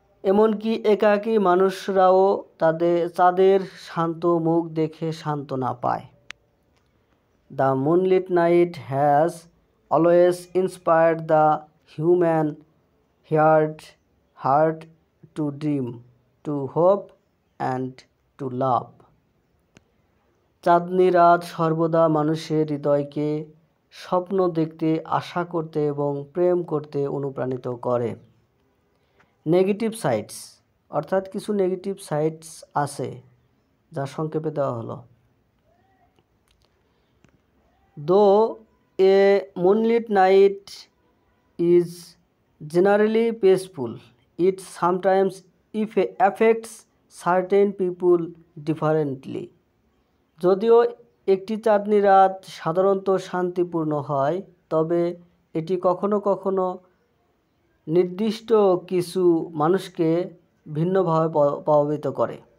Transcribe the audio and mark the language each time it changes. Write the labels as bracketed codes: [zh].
[bn] এমনকি একাকী মানুষরাও চাঁদের শান্ত মুখ দেখে সান্ত্বনা পায়। [en] The moonlit night has always inspired the human heart to dream, to hope and to love. [bn] চাঁদনি রাত সর্বদা মানুষের হৃদয়কে স্বপ্ন দেখতে, আশা করতে এবং প্রেম করতে অনুপ্রাণিত করে। নেগেটিভ সাইডস, অর্থাৎ কিছু নেগেটিভ সাইডস আছে যা সংক্ষেপে দেওয়া হলো। [en] Though a moonlit night is generally peaceful, it sometimes affects certain people differently. [bn] যদিও একটি চাঁদনি রাত সাধারণত শান্তিপূর্ণ হয়, তবে এটি কখনো কখনো নির্দিষ্ট কিছু মানুষকে ভিন্নভাবে প্রভাবিত করে।